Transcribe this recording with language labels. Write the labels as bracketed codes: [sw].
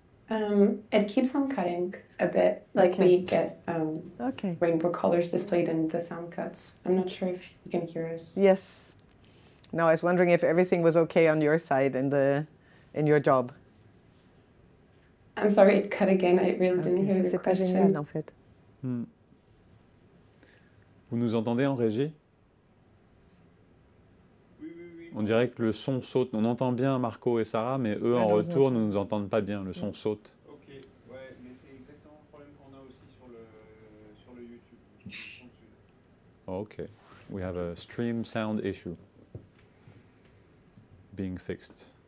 [en] It keeps on cutting a bit, like we get rainbow colors displayed in the sound cuts. I'm not sure if you can hear us. Yes. No, I was wondering if everything was okay on your side in your job. I'm sorry, it cut again. I really didn't hear the [fr] C'est pas [en] question. [fr] génial en fait. Vous nous entendez en régie? Oui, oui, oui. On dirait que le son saute. On entend bien Marco et Sarah, mais eux, en retour, ne nous entendent pas bien. Le son saute. Ok, ouais, mais c'est exactement le problème qu'on a aussi sur le YouTube. [en] Oh, okay. We have a stream sound issue being fixed.